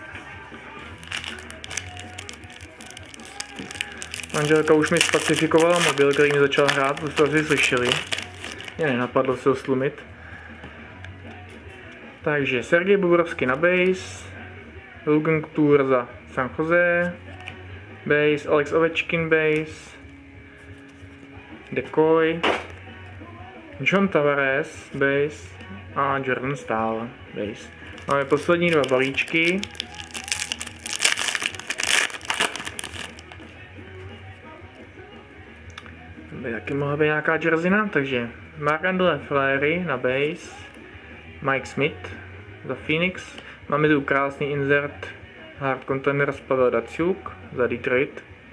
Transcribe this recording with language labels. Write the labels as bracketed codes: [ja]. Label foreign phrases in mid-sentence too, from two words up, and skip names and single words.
[cs] Manželka už mi spacifikovala mobil, který mi začal hrát, to jste asi slyšeli. Mě nenapadlo se ho slumit. Takže Sergej Bobrovský na base, Logan Couture za San Jose, base, Alex Ovechkin base, Decoy, John Tavares base a Jordan Staal base. Máme poslední dva balíčky. By taky mohla být nějaká jerseyna, takže Marc-André Fleury na base, Mike Smith za Phoenix, máme tu krásný insert Hard Containers Pavel Datsyuk za Detroit.